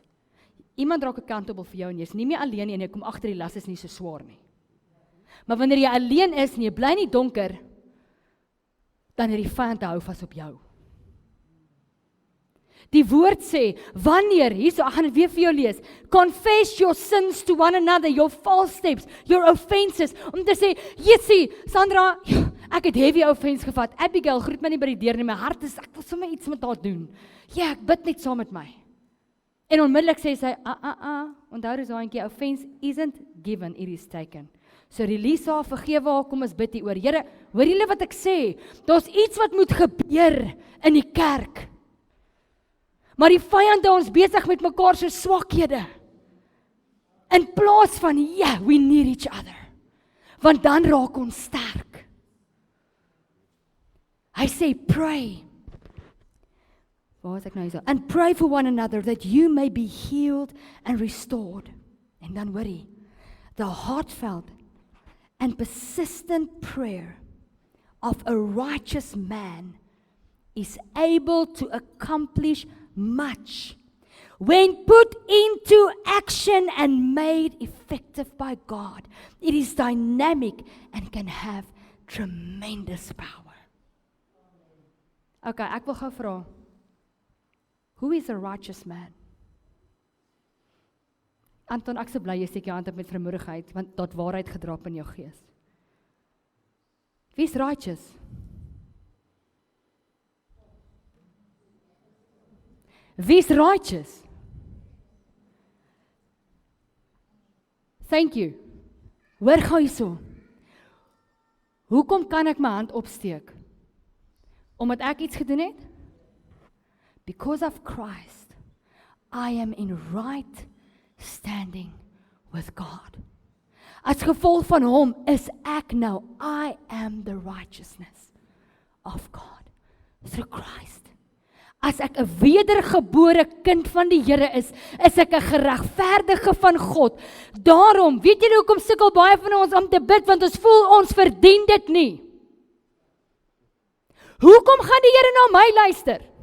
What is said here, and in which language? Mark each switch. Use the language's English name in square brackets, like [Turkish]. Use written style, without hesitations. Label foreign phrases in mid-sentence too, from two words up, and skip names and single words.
[Afrikaans] Iemand raak accountable vir jou en jy's nie meer alleen nie en jy kom agter die las is nie so swaar nie. Maar wanneer jy alleen is en jy bly in die donker, dan het die vyand hou vas op jou. Die woord sê, wanneer, hierso, ek gaan dit weer vir jou lees, [English] confess your sins to one another, your false steps, your offenses, [Afrikaans] om te sê, Jessie, Sandra, ek het [English] heavy offense [Afrikaans] gevat, Abigail, groet my nie by die deur nie, my hart is, ek wil sommer iets met haar doen, ja, ek bid net saam met my, en onmiddellik sê sy, onthou dis daai [English] offense isn't given, it is taken, [Afrikaans] so release haar, vergewe haar, kom ons bid hier oor, Here, hoor julle wat ek sê, daar's iets wat moet gebeur in die kerk, maar die vyand hou ons besig met mekaar se swakhede. In plaas van, [English] we need each other. [Afrikaans] Want dan raak ons sterk. Hy sê, pray. Waar is ek nou hier so? [English] And pray for one another that you may be healed and restored. [Afrikaans] En dan hoor hy, [English] the heartfelt and persistent prayer of a righteous man is able to accomplish much when put into action and made effective by God. It is dynamic and can have tremendous power. [Afrikaans] Okay, ek wil gou vra, [English] who is a righteous man? [Afrikaans] Anton, ek so bly jy steek jou hand op met vermoedigheid, want dat waarheid gedraap in jou gees. Wie is righteous? Wie is righteous? [English] Thank you. [Afrikaans] Hoor gou hierso. Hoekom kan ek my hand opsteek? Omdat ek iets gedoen het? [English] because of Christ, I am in right standing with God. [Afrikaans] As gevolg van hom is ek nou, [English] I am the righteousness of God through Christ. [Afrikaans] As ek 'n wedergebore kind van die Here is ek 'n geregverdige van God. Daarom, weet julle hoekom sukkel baie van ons om te bid, want ons voel ons verdien dit nie. Hoekom gaan die Here na my luister?